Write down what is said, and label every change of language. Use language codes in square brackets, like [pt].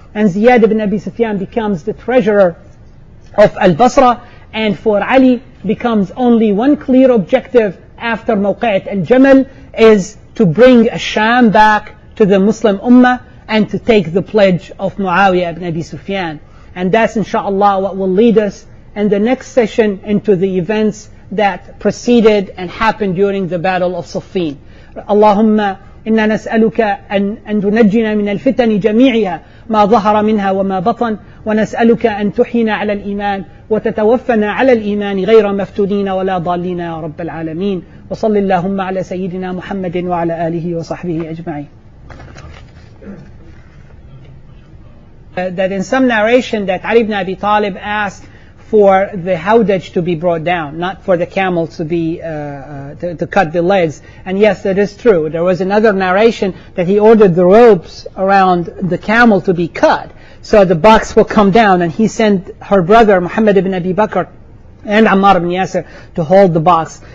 [en] And Ziyad ibn Abi Sufyan becomes the treasurer of Al-Basra, and for Ali becomes only one clear objective after Mawqi'at al-Jaml, is to bring Sham back to the Muslim Ummah and to take the pledge of Muawiyah ibn Abi Sufyan. And that's inshallah what will lead us in the next session into the events that preceded and happened during the Battle of Siffin. [ar] Allahumma إنا نسألك أن تنجنا من الفتن جميعها ما ظهر منها وما بطن ونسألك أن تحينا على الإيمان وتتوفنا على الإيمان غير مفتونين ولا ضالين يا رب العالمين وصل اللهم على سيدنا محمد وعلى آله وصحبه أجمعين. [en] That in some narration that Ali ibn Abi Talib asked for the howdaj to be brought down, not for the camel to be to cut the legs. And yes, that is true. There was another narration that he ordered the ropes around the camel to be cut, so the box will come down, and he sent her brother Muhammad ibn Abi Bakr and Ammar ibn Yasir to hold the box.